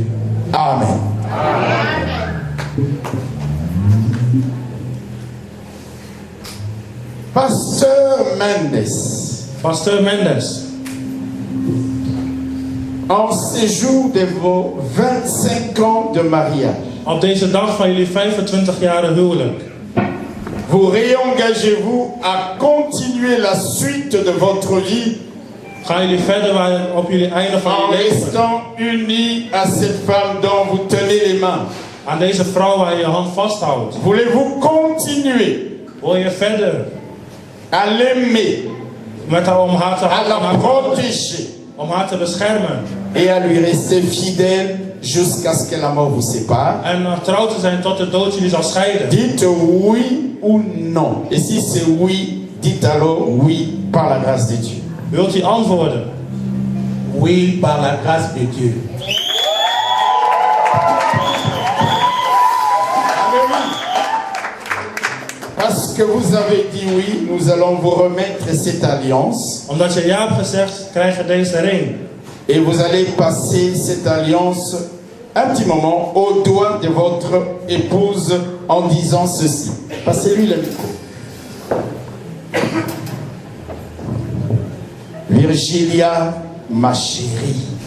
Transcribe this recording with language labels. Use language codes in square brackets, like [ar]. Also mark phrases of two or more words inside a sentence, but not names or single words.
[fr] Amen. Pasteur Mendes, Pasteur Mendes, en ce jour de vos 25 ans de mariage, [nl] op deze dag van jullie 25 jaar huwelijk, [fr] vous réengagez-vous à continuer la suite de votre vie [nl] Gaan jullie verder op jullie einde van [fr] en [nl] je leven? [fr] restant unis à cette femme dont vous tenez les mains? [nl] Aan deze vrouw waar je je hand vasthoudt. [fr] Voulez-vous continuer [nl] Wil je verder [fr] à l'aimer, [nl] met haar om haar te [fr] à [nl] houden, [fr] la protéger [nl] om haar te beschermen [fr] et à lui rester fidèle jusqu'à ce que la mort vous sépare? [nl] en trouw te zijn tot de dood jullie zal scheiden? [fr] Dites oui ou non. Et si c'est oui, dites alors oui par la grâce de Dieu. [nl] Wilt u antwoorden? [fr] Oui, par la grâce de Dieu. Parce que vous avez dit oui, nous allons vous remettre cette alliance. Omdat je ja hebt gezegd, krijg je deze ring. Et vous allez passer cette alliance un petit moment au doigt de votre épouse en disant ceci. Passez-lui le micro. Virgilia, ma chérie.